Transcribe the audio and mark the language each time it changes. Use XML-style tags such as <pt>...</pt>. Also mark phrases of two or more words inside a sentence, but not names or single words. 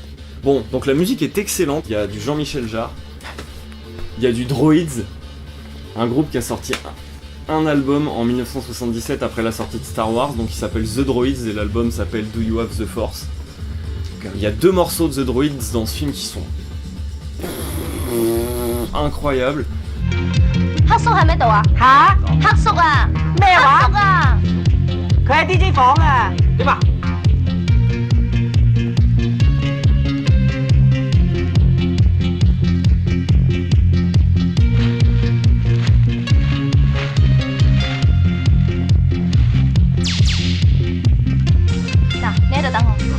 <fr>Bon, donc la musique est excellente, il y a du Jean-Michel Jarre, il y a du Droids, un groupe qui a sorti un album en 1977 après la sortie de Star Wars, donc il s'appelle The Droids et l'album s'appelle Do You Have the Force. Il y a 2 morceaux de The Droids dans ce film qui sont incroyables.</fr> <yue>黑叔喺咩度啊？吓？黑叔啊？咩話？黑叔啊！佢喺 DJ 房啊！點啊？嗱，你喺度等我。</yue>